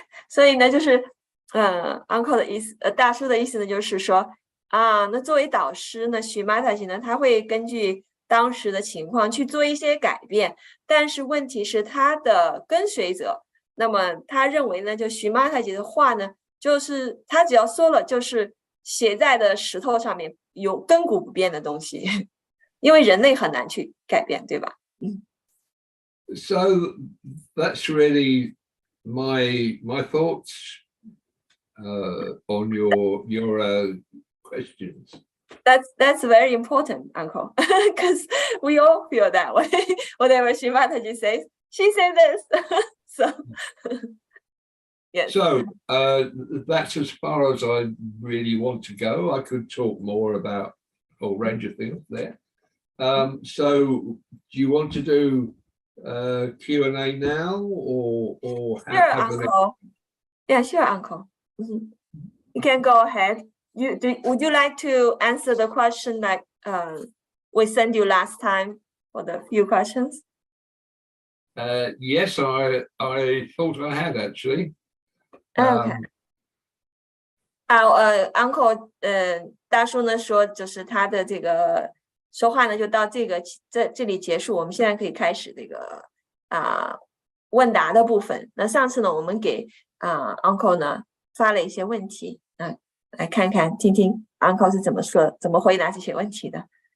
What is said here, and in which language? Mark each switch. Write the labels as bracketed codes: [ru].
[zh] 所以呢，就是uncle 的意思，大叔的意思呢，就是说那作为导师呢，Shri Mataji呢，他会根据当时的情况去做一些改变，但是问题是他的跟随者，那么他认为呢，就Shri Mataji的话呢，就是他只要说了，就是写在的石头上面，有亘古不变的东西，因为人类很难去改变，对吧 [en] ？So that's really my thoughts on your questions. That's very important, uncle, because we all feel that way. Whatever Shri Mataji says, she said this. So yes. So that's as far as I really want to go. I could talk more about a whole range of things there. So do you want to do Q&A now or sure, uncle. Yeah, sure, uncle. You can go ahead. Would you like to answer the question that we sent you last time for the few questions? Yes, I thought I had actually. Okay. [zh] Uncle 大叔呢说，就是他的这个说话呢就到这里结束，我们现在可以开始这个问答的部分。那上次呢，我们给Uncle 呢发了一些问题，来看看听听 Uncle 是怎么说、怎么回答这些问题的。